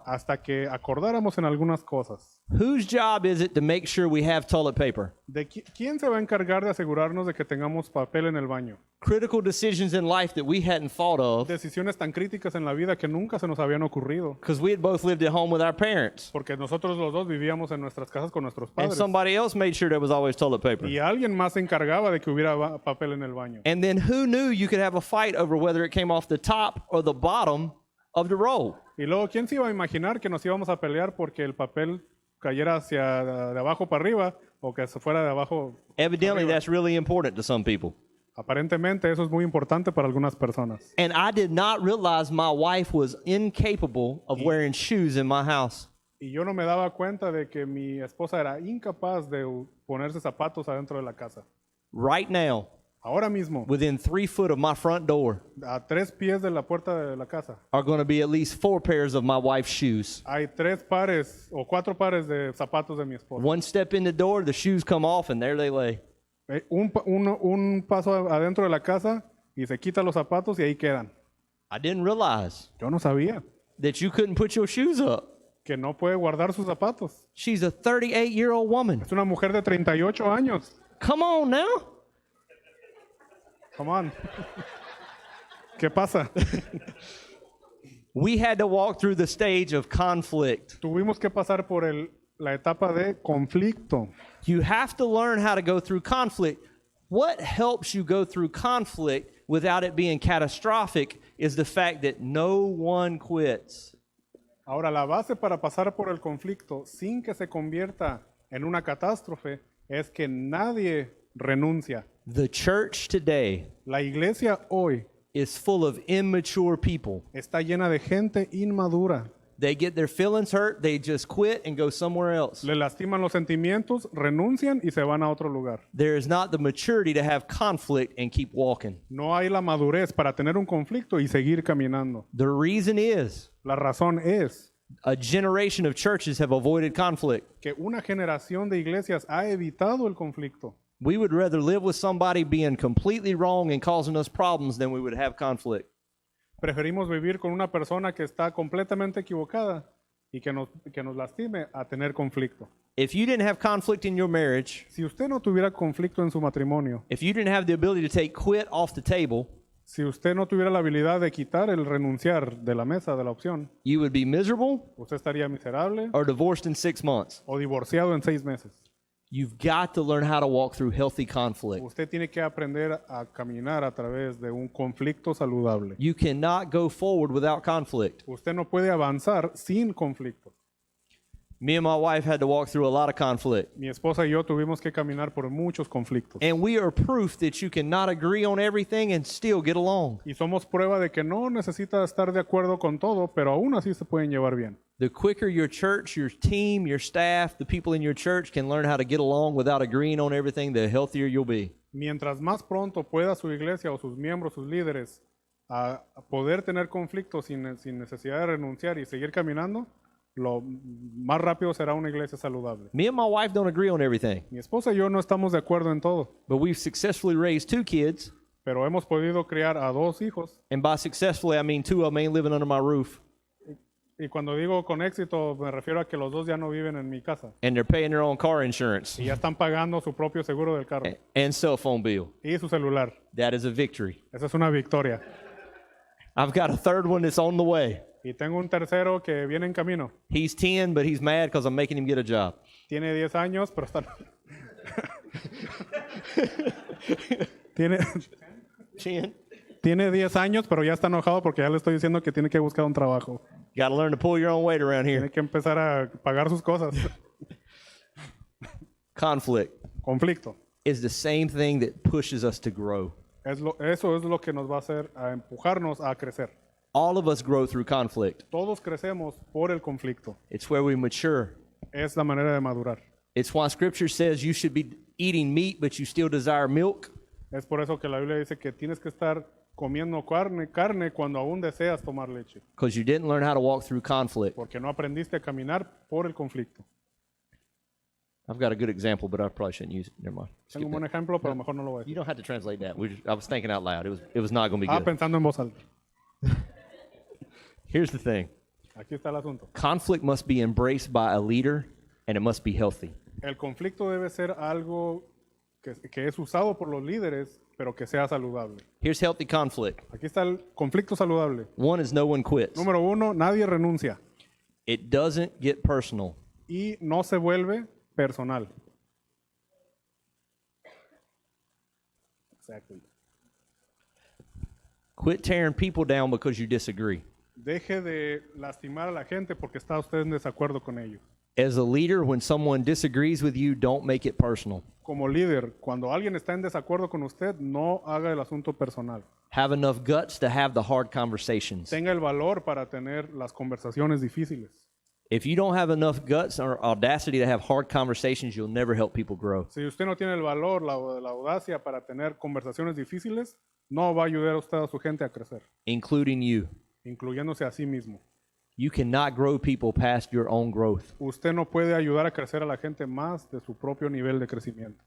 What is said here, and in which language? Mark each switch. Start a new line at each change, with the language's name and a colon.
Spanish: hasta que acordáramos en algunas cosas.
English: Whose job is it to make sure we have toilet paper?
Spanish: ¿Quién se va a encargar de asegurarnos de que tengamos papel en el baño?
English: Critical decisions in life that we hadn't thought of
Spanish: Decisiones tan críticas en la vida que nunca se nos habían ocurrido.
English: because we had both lived at home with our parents.
Spanish: Porque nosotros los dos vivíamos en nuestras casas con nuestros
English: And
Spanish: padres.
English: somebody else made sure there was always toilet paper.
Spanish: Y alguien más se encargaba de que hubiera papel en el baño.
English: And then who knew you could have a fight over whether it came off the top or the bottom of the roll?
Spanish: Y luego, ¿quién se iba a imaginar que nos íbamos a pelear porque el papel cayera hacia de abajo para arriba o que se fuera de abajo?
English: Evidently,
Spanish: arriba?
English: that's really important to some people.
Spanish: Aparentemente eso es muy importante para algunas personas.
English: And I did not realize my wife was incapable of wearing shoes in my house.
Spanish: Y yo no me daba cuenta de que mi esposa era incapaz de ponerse zapatos adentro de la casa.
English: Right now,
Spanish: Ahora mismo,
English: within 3 foot of my front door,
Spanish: a 3 pies de la puerta de la casa,
English: are going to be at least 4 pairs of my wife's shoes.
Spanish: hay 3 pares o 4 pares de zapatos de mi esposa.
English: One step in the door, the shoes come off, and there they lay.
Spanish: Un paso adentro de la casa y se quita los zapatos y ahí quedan.
English: I didn't realize
Spanish: Yo no sabía
English: that you couldn't put your shoes up.
Spanish: que no puede guardar sus zapatos.
English: She's a 38-year-old woman.
Spanish: Es una mujer de 38 años.
English: Come on now. Come on.
Spanish: ¿Qué pasa?
English: We had to walk through the stage of conflict.
Spanish: Tuvimos que pasar por la etapa de conflicto.
English: You have to learn how to go through conflict. What helps you go through conflict without it being catastrophic is the fact that no one quits.
Spanish: Ahora, la base para pasar por el conflicto sin que se convierta en una catástrofe es que nadie renuncia.
English: The church today
Spanish: La iglesia hoy
English: is full of immature people.
Spanish: está llena de gente inmadura.
English: They get their feelings hurt, they just quit and go somewhere else.
Spanish: Le lastiman los sentimientos, renuncian y se van a otro lugar.
English: There is not the maturity to have conflict and keep walking.
Spanish: No hay la madurez para tener un conflicto y seguir caminando.
English: The reason is
Spanish: La razón es
English: a generation of churches have avoided conflict.
Spanish: que una generación de iglesias ha evitado el conflicto.
English: We would rather live with somebody being completely wrong and causing us problems than we would have conflict.
Spanish: Preferimos vivir con una persona que está completamente equivocada y que nos lastime a tener conflicto.
English: If you didn't have conflict in your marriage,
Spanish: Si usted no tuviera conflicto en su matrimonio,
English: if you didn't have the ability to take quit off the table,
Spanish: si usted no tuviera la habilidad de quitar el renunciar de la mesa, de la opción,
English: you would be miserable
Spanish: usted estaría miserable
English: or divorced in 6 months.
Spanish: o divorciado en 6 meses.
English: You've got to learn how to walk through healthy conflict.
Spanish: Usted tiene que aprender a caminar a través de un conflicto saludable.
English: You cannot go forward without conflict.
Spanish: Usted no puede avanzar sin conflicto.
English: Me and my wife had to walk through a lot of conflict.
Spanish: Mi esposa y yo tuvimos que caminar por muchos conflictos.
English: And we are proof that you cannot agree on everything and still get along.
Spanish: Y somos prueba de que no necesita estar de acuerdo con todo, pero aún así se pueden llevar bien.
English: The quicker your church, your team, your staff, the people in your church can learn how to get along without agreeing on everything, the healthier you'll be.
Spanish: Mientras más pronto pueda su iglesia o sus miembros, sus líderes, a poder tener conflictos sin necesidad de renunciar y seguir caminando, lo más rápido será una iglesia saludable.
English: Me and my wife don't agree on everything,
Spanish: Mi esposa y yo no estamos de acuerdo en todo,
English: but we've successfully raised 2 kids.
Spanish: pero hemos podido criar a 2 hijos.
English: And by successfully, I mean 2 of them ain't living under my roof.
Spanish: Y cuando digo con éxito, me refiero a que los 2 ya no viven en mi casa
English: And they're paying their own car insurance
Spanish: y ya están pagando su propio seguro del carro
English: and cell phone bill.
Spanish: y su celular.
English: That is a victory.
Spanish: Esa es una victoria.
English: I've got a third one that's on the way.
Spanish: Y tengo un tercero que viene en camino.
English: He's 10, but he's mad because I'm making him get a job.
Spanish: Tiene 10 años, pero está... tiene, 10. tiene 10 años, pero ya está enojado porque ya le estoy diciendo que tiene que buscar un trabajo.
English: Got to learn to pull your own weight around here.
Spanish: Tiene que empezar a pagar sus cosas.
English: Conflict
Spanish: Conflicto.
English: is the same thing that pushes us to grow.
Spanish: Eso es lo que nos va a hacer a empujarnos a crecer.
English: All of us grow through conflict.
Spanish: Todos crecemos por el conflicto.
English: It's where we mature.
Spanish: Es la manera de madurar.
English: It's why Scripture says you should be eating meat, but you still desire milk.
Spanish: Es por eso que la Biblia dice que tienes que estar comiendo carne cuando aún deseas tomar leche,
English: Because you didn't learn how to walk through conflict.
Spanish: porque no aprendiste a caminar por el conflicto.
English: I've got a good example, but I probably shouldn't use it. Never mind.
Spanish: Tengo un
English: Skip
Spanish: buen
English: that.
Spanish: ejemplo, pero mejor no lo voy a
English: You
Spanish: decir.
English: don't have to translate that. I was thinking out loud. It was not going to be good.
Spanish: Pensando en voz alta.
English: Here's the thing.
Spanish: Aquí está el asunto.
English: Conflict must be embraced by a leader, and it must be healthy.
Spanish: El conflicto debe ser algo que es usado por los líderes, pero que sea saludable.
English: Here's healthy conflict.
Spanish: Aquí está el conflicto saludable.
English: 1 is no one quits.
Spanish: Número 1, nadie renuncia
English: It doesn't get personal.
Spanish: y no se vuelve personal.
English: Exactly. Quit tearing people down because you disagree.
Spanish: Deje de lastimar a la gente porque está usted en desacuerdo con ellos.
English: As a leader, when someone disagrees with you, don't make it personal.
Spanish: Como líder, cuando alguien está en desacuerdo con usted, no haga el asunto personal.
English: Have enough guts to have the hard conversations.
Spanish: Tenga el valor para tener las conversaciones difíciles.
English: If you don't have enough guts or audacity to have hard conversations, you'll never help people grow.
Spanish: Si usted no tiene el valor, la audacia para tener conversaciones difíciles, no va a ayudar a usted a su gente a crecer,
English: Including you.
Spanish: incluyéndose a sí mismo.
English: You cannot grow people past your own growth.
Spanish: Usted no puede ayudar a crecer a la gente más de su propio nivel de crecimiento.